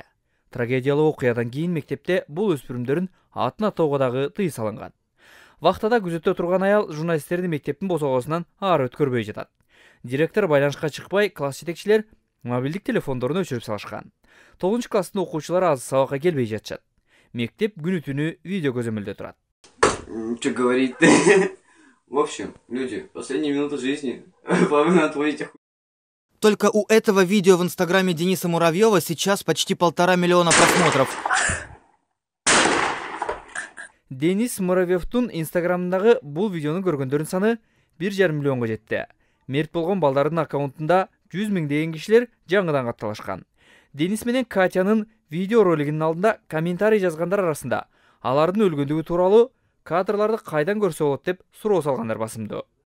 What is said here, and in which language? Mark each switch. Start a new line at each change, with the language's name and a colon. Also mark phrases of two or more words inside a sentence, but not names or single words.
Kyrgyz: Трагедиялуу окуядан кийин мектепте бул өспүрүмдөрдүн атын атоого дагы тыюу салынган. Вактада күзөттө турган аял журналисттерди мектептин босогосунан ары өткөрбөй жатат. Директор байланышка чыкпай, класс жетекчилер мобилдик телефондорун өчүрүп салышкан. 9 класстын окуучулары азыр сабакка келбей жатышат. Мектеп күнү түнү видео көзөмөлдө турат.
Russian: Что говорить? В общем, люди, последние минуты жизни. Павел отводить. Только у этого видео в инстаграме Дениса Муравьева сейчас почти 1,5 миллиона просмотров.
Kyrgyz: Денис Муравьевтун инстаграмындагы бул видеону көргөндөрдүн саны 1,5 миллионго жетти. Мерт болгон балдардын аккаунтунда 100 миңдеген кишилер жаңыдан катталышкан. Денис менен Катянын видео ролигинин алдында комментарий жазгандар арасында алардын өлгөндүгү тууралуу кадрларды кайдан көрсө болот деп суроо салгандар басымдуу.